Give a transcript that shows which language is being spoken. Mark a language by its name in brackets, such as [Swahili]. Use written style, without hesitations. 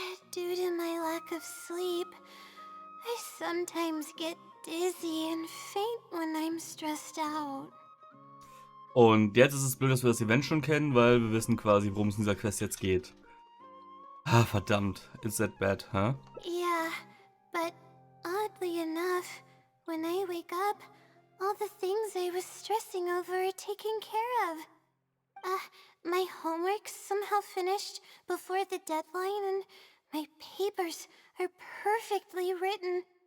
[English] Due to my lack of sleep, I sometimes get dizzy and faint when I'm stressed out. [German] Und jetzt ist es blöd, dass wir das Event schon kennen, weil wir wissen quasi, worum es in dieser Quest jetzt geht. Ah, verdammt. [English] It's that bad, huh? Yeah, but oddly enough, when I wake up, all the things I was stressing over are taken care of. My homework's somehow finished before the deadline, and my papers are perfectly written.